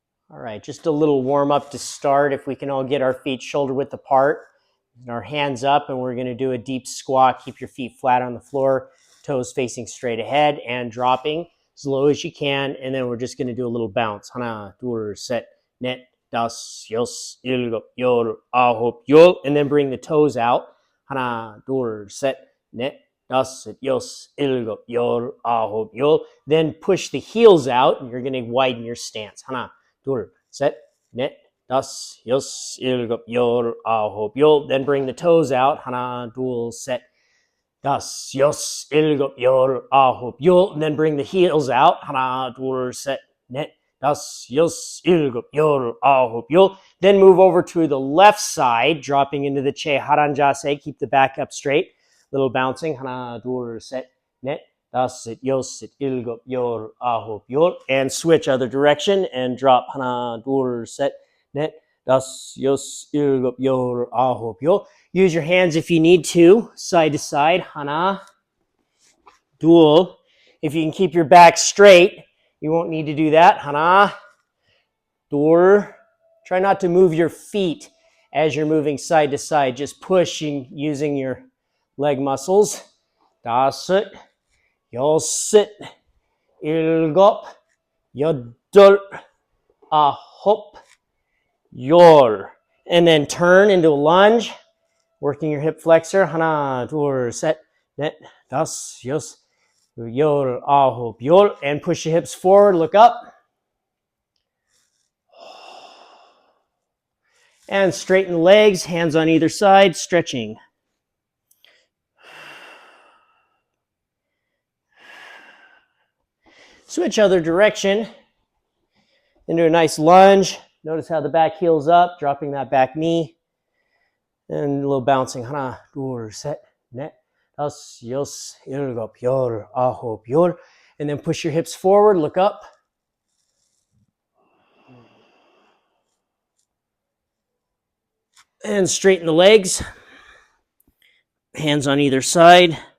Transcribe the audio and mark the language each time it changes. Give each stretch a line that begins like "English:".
English: All right, just a little warm up to start. If we can all get our feet shoulder width apart and our hands up, and we're going to do a deep squat. Keep your feet flat on the floor, toes facing straight ahead and dropping as low as you can. And then we're just going to do a little bounce.
Korean: 하나, 둘, 셋, 넷, 다섯, 여섯, 일곱, 열, 아홉, 열.
English: And then bring the toes out.
Korean: 하나, 둘, 셋, 넷, 다섯, 여섯, 일곱, 열, 아홉, 열.
English: Then push the heels out, and you're going to widen your stance.
Korean: 하나, 둘, 셋, 넷, 다섯, 여섯, 일곱, 열, 아홉, 열.
English: Then bring the toes out.
Korean: 하나, 둘, 셋, 다섯, 여섯, 일곱, 열, 아홉, 열.
English: And then bring the heels out.
Korean: 하나, 둘, 셋, 넷, 다섯, 여섯, 일곱, 열, 아홉, 열.
English: Then move over to the left side, dropping into the Cheharan Jase. Keep the back up straight. Little bouncing.
Korean: 하나, 둘, 셋, 넷, 다섯, 여섯, 일곱, 열, 아홉, 열.
English: And switch other direction and drop.
Korean: 하나, 둘, 셋, 넷, 다섯, 여섯, 일곱, 열, 아홉, 열.
English: Use your hands if you need to, side to side.
Korean: 하나, 둘.
English: If you can keep your back straight, you won't need to do that.
Korean: 하나, 둘.
English: Try not to move your feet as you're moving side to side, just pushing using your leg muscles.
Korean: 다섯, 여섯, 일곱, 여덟, 아홉, 열.
English: And then turn into a lunge, working your hip flexor.
Korean: 하나, 둘, 셋, 넷, 다섯, 여섯, 열, 아홉, 열.
English: And push your hips forward, look up. And straighten the legs, hands on either side, stretching. Switch other direction into a nice lunge. Notice how the back heel's up, dropping that back knee. And a little bouncing.
Korean: 하나, 둘, 셋, 넷, 다섯, 여섯, 일곱, 열, 아홉, 열.
English: And then push your hips forward, look up. And straighten the legs. Hands on either side.